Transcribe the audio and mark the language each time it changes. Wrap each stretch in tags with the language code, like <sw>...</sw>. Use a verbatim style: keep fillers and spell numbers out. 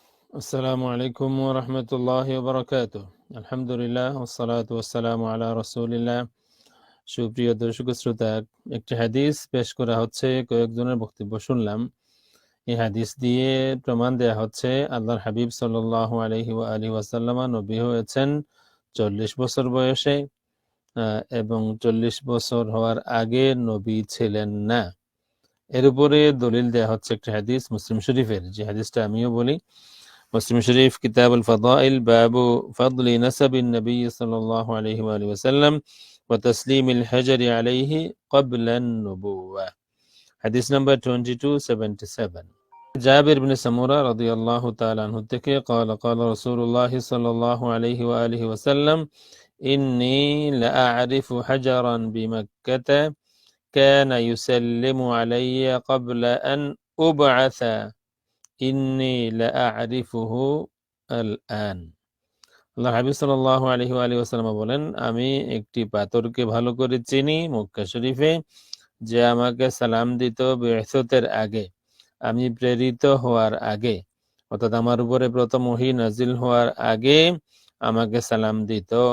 <ar>السلام عليكم ورحمة الله وبركاته। আলহামদুলিল্লাহ والصلاة والسلام على رسول الله।</ar> <bn>সুপ্রিয় দর্শক ও শ্রোতা, একটি হাদিস পেশ করা হচ্ছে, কয়েকজনের বক্তব্য শুনলাম। এই হাদিস দিয়ে প্রমাণ দেয়া হচ্ছে আল্লাহর হাবিব সাল্লাল্লাহু আলাইহি ওয়া আলিহি ওয়াসাল্লামা নবী হয়েছেন চল্লিশ বছর বয়সে, আহ, এবং চল্লিশ বছর হওয়ার আগে নবী ছিলেন না। এর উপরে দলিল দেয়া হচ্ছে একটি হাদিস মুসলিম শরীফের, যে হাদিসটা আমিও বলি। মুসলিম শরীফ কিতাব আল ফাদাইল, বাবু ফাদলি নসব নবী সাল্লাল্লাহু আলাইহি ওয়া আলিহি ওয়াসাল্লাম ওয়া তাসলিম আল হাজার আলাইহি ক্বাবলা আন-নুবুওয়া, হাদিস number twenty two seventy seven. জাবির ইবনে সামুরা রাদিয়াল্লাহু তাআলা আনহু থেকে</bn> <ar>قال قال رسول الله صلى الله عليه وآله وسلم إني لأعرف حجرا بمكة كان يسلم علي قبل أن أبعث ইন্নি লাআরিফুহু আল আন।</ar> <bn>আল্লাহ হাবিব সাল্লাল্লাহু আলাইহি ওয়া আলিহি ওয়াসাল্লাম বলেন, আমি একটি পাথরকে ভালো করে চিনি মক্কা শরীফে, যে আমাকে সালাম দিত বিহসতের আগে, আমি প্রেরিত হওয়ার আগে, অর্থাৎ আমার উপরে প্রথম ওহী নাজিল হওয়ার আগে আমাকে সালাম দিত।</bn>